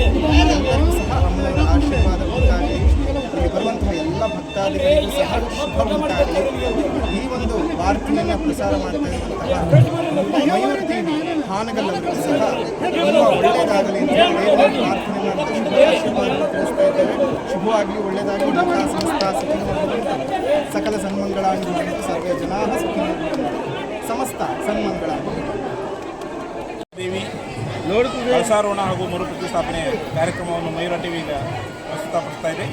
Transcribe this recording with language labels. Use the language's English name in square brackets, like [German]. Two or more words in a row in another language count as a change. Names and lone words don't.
[Kannada] ಎಲ್ಲರೂ ಸಹ ಅಮ್ಮನವರ ಆಶೀರ್ವಾದ ಉಂಟಾಗಿ ಇಲ್ಲಿ ಬರುವಂತಹ ಎಲ್ಲ ಭಕ್ತಾದಿಗಳಿಗೂ ಸಹ ಶುಭ ಉಂಟಾಗಿ ಈ ಒಂದು ವಾರ್ತೆಯನ್ನು ಪ್ರಸಾರ ಮಾಡ್ತಾ ಇರುವಂತಹ ಮಯೂರ್ ಟಿವಿ ಹಾನಗಲ್ಲವರಿಗೂ ಸಹ ತುಂಬ ಒಳ್ಳೆಯದಾಗಲಿ ಅಂತ ದೇವರಲ್ಲಿ ಪ್ರಾರ್ಥನೆ ಮಾಡ್ತಾ ಶುಭ ಆಶೀರ್ವಾದವನ್ನು ತಿಳಿಸ್ತಾ ಇದ್ದೇವೆ. ಶುಭವಾಗಿ ಒಳ್ಳೆಯದಾಗಿ [Sanskrit] ಲೋಕ ಸಂಸ್ಥಾ ಸುಖಿನೋ [Kannada] ಸಕಲ ಸನ್ಮಂಗಳಾಗಿ [Sanskrit] ಸರ್ವೇ ಜನಾ ಸುಖಿನೋ [Kannada] ಸಮಸ್ತ ಸನ್ಮಂಗಳಾಗಿ. ದೇವಿ ಕಳಸಾರೋಹಣ ಹಾಗೂ ಮರು ಪ್ರತಿಷ್ಠಾಪನೆ ಕಾರ್ಯಕ್ರಮವನ್ನು ಮಯೂರ ಟಿವಿ ಈಗ ಪ್ರಸ್ತುತಪಡಿಸ್ತಾ ಇದೆ.